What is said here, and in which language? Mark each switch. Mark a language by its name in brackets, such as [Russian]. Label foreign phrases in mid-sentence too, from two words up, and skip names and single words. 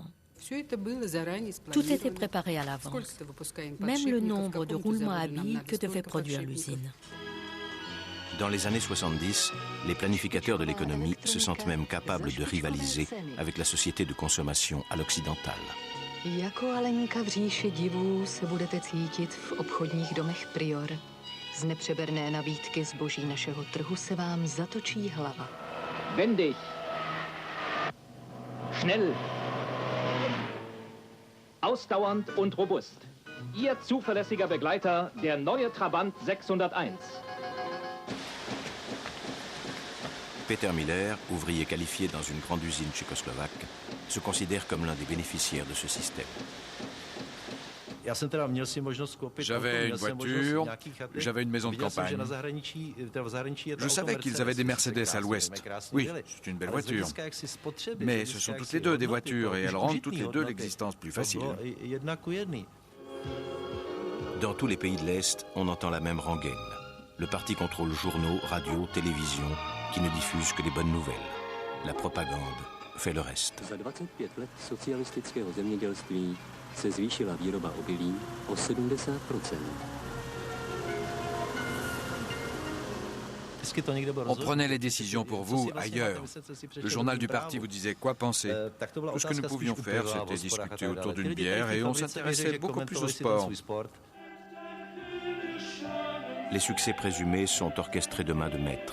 [French] Tout était préparé à l'avance, même le nombre de roulements à billes que devait produire l'usine. Dans les années 70, les planificateurs de l'économie se sentent même capables de rivaliser avec la société de consommation à l'occidentale. [Czech] Jako Alenka v říši divů se budete cítit v obchodních domech Prior. Z nepřeberné nabídky zboží našeho trhu se vám zatočí hlava. [German] Wendig. Schnell. Ausdauernd und robust. Ihr zuverlässiger Begleiter, der neue Trabant 601. [French] Peter Miller, ouvrier qualifié dans une grande usine tchécoslovaque, se considère comme l'un des bénéficiaires de ce système. J'avais une voiture, j'avais une maison de campagne. Je savais qu'ils avaient des Mercedes à l'ouest. Oui, c'est une belle voiture. Mais ce sont toutes les deux des voitures et elles rendent toutes les deux l'existence plus facile. Dans tous les pays de l'Est, on entend la même rengaine. Le parti contrôle journaux, radios, télévision, qui ne diffusent que les bonnes nouvelles. La propagande fait le reste. [Czech] Za 25 let socialistického zemědělství se zvýšila výroba obilí o 70%. [French] On prenait les décisions pour vous ailleurs. Le journal du parti vous disait quoi penser. Tout ce que nous pouvions faire, c'était discuter autour d'une bière et on s'intéressait beaucoup plus au sport. Les succès présumés sont orchestrés de main de maître.